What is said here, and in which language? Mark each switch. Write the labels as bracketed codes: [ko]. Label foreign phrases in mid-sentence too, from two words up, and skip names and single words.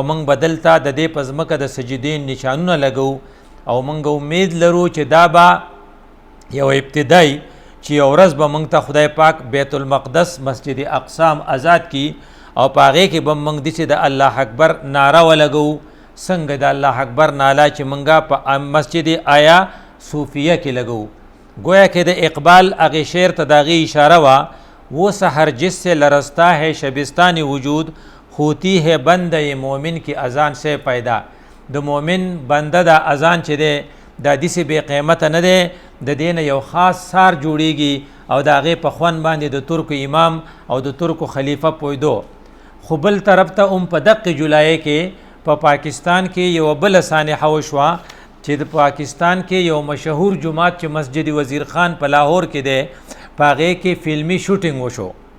[ps] موږ بدلته د دې په ځمکه د سجدې نشانونه لګو او موږ امید لرو چې دا به یو ابتدای چې یو ورځ به موږ ته خدای پاک بیت المقدس مسجد اقصی آزاد کی او پاغه کې به موږ دې د [ar] الله اکبر [ps] نعره ولګو څنګه د [ar] الله اکبر [ps] ناله چې موږ په مسجد آیا صوفیه کې لګو [ur] گویا کہ [ps] د اقبال اغه شعر ته داغي [ur] اشاره وا وہ سحر جس سے لرزتا ہے شبستانی وجود ہوتی ہے بندہ مومن کی اذان سے پیدا [ps] د مومن بنده د اذان چې ده د دې به قیمت نه ده د دین یو خاص سار جوړیږي او داغه په خوان باندې د ترک امام او د ترک خلیفہ پویدو خو بل طرف ته په دقه جولای کې په پاکستان کې یو بل سانحه وشوا چې د پاکستان کې یو مشهور جماعت چې مسجد وزیر خان په لاهور کې ده پاغه کې فلمی شوټینګ وشو